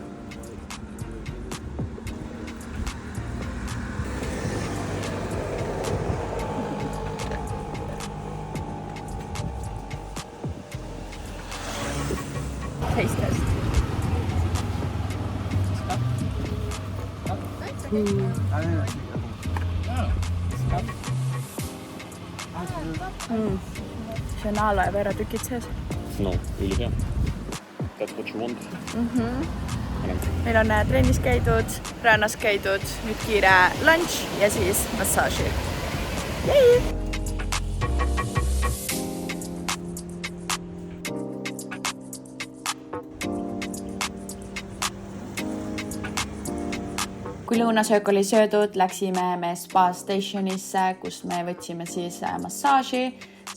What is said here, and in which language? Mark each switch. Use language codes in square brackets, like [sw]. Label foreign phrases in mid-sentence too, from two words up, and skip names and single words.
[en] Taste test. [et] See on aloe vera tükid sees. No, ülihea. [en] That's what you want. [et] Meil on trennis käidud, rannas käidud, nüüd kiire lunch ja siis massaaži. Jei! Kui lõunasöök oli söödud, läksime me [en] spa stationisse, [et] kus me võtsime siis massaaži.